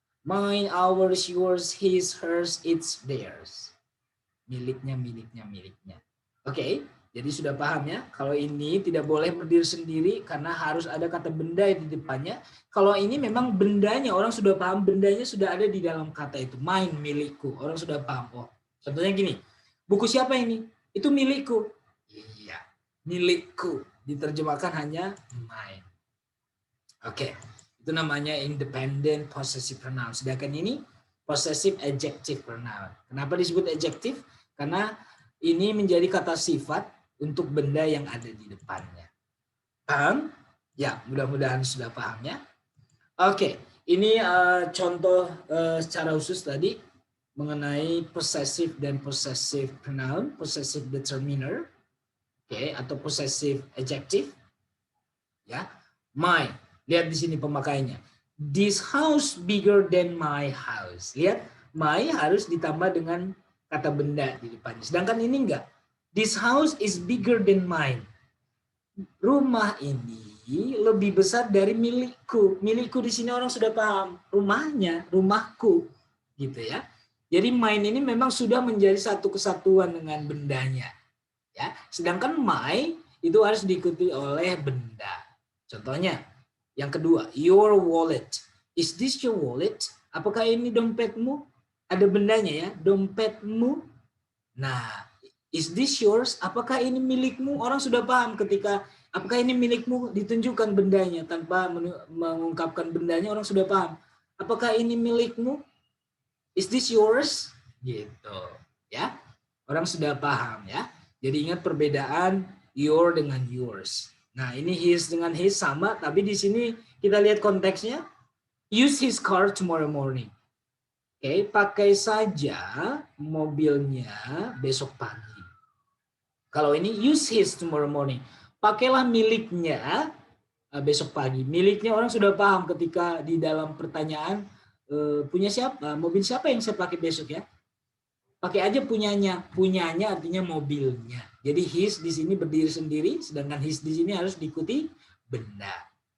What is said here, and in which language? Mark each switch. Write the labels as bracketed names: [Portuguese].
[English] Mine, ours, yours, his, hers, its, theirs. [Indonesian] Miliknya, miliknya, miliknya. Oke, jadi sudah paham ya? Kalau ini tidak boleh berdiri sendiri karena harus ada kata benda di depannya. Kalau ini memang bendanya, orang sudah paham bendanya sudah ada di dalam kata itu. Mine, milikku. Orang sudah paham. Oh, contohnya gini, buku siapa ini? Itu milikku. Iya, milikku. Diterjemahkan hanya mine. Oke, itu namanya independent possessive pronoun. Sedangkan ini possessive adjective pronoun. Kenapa disebut adjective? Karena ini menjadi kata sifat untuk benda yang ada di depannya. Paham? Ya, mudah-mudahan sudah paham ya. Oke, ini contoh secara khusus tadi mengenai possessive dan possessive pronoun, possessive determiner, oke, atau possessive adjective. Ya, my. Lihat di sini pemakaiannya. [English] This house bigger than my house. [Indonesian] Lihat, my harus ditambah dengan kata benda di depannya. Sedangkan ini enggak. [English] This house is bigger than mine. [Indonesian] Rumah ini lebih besar dari milikku. Milikku di sini orang sudah paham. Rumahnya, rumahku. Gitu ya. Jadi mine ini memang sudah menjadi satu kesatuan dengan bendanya. Ya. Sedangkan my itu harus diikuti oleh benda. Contohnya, yang kedua, [English] your wallet. Is this your wallet? [Indonesian] Apakah ini dompetmu? Ada bendanya ya, dompetmu. Nah, [English] is this yours? [Indonesian] Apakah ini milikmu? Orang sudah paham ketika apakah ini milikmu ditunjukkan bendanya tanpa mengungkapkan bendanya, orang sudah paham. Apakah ini milikmu? [English] Is this yours? [Indonesian] Gitu, ya. Orang sudah paham ya. Jadi ingat perbedaan your dengan yours. Nah, ini his dengan his sama, tapi di sini kita lihat konteksnya. [English] Use his car tomorrow morning. [Indonesian] Oke, pakai saja mobilnya besok pagi. Kalau ini [English] use his tomorrow morning. [Indonesian] Pakailah miliknya besok pagi. Miliknya orang sudah paham ketika di dalam pertanyaan punya siapa? Mobil siapa yang saya pakai besok ya? Pakai aja punyanya. Punyanya artinya mobilnya. Jadi his di sini berdiri sendiri, sedangkan his di sini harus diikuti benda.